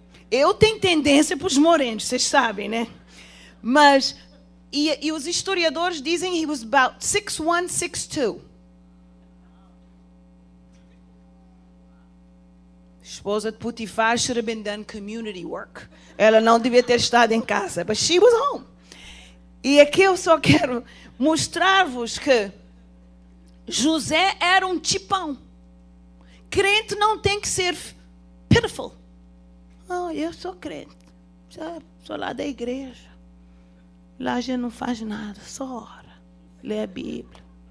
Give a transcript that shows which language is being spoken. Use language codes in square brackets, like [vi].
[pt] Eu tenho tendência para os morenos, vocês sabem, né? Mas... E os historiadores dizem [en] he was about 6'1", 6'2". [pt] Esposa de [en] Potifar should have been done community work. [pt] Ela não devia ter estado em casa, [en] but she was home. [pt] E aqui eu só quero mostrar-vos que José era um tipão. Crente não tem que ser pitiful. Eu sou crente. Sou lá da igreja. Lá a gente não faz nada, só ora, lê a Bíblia.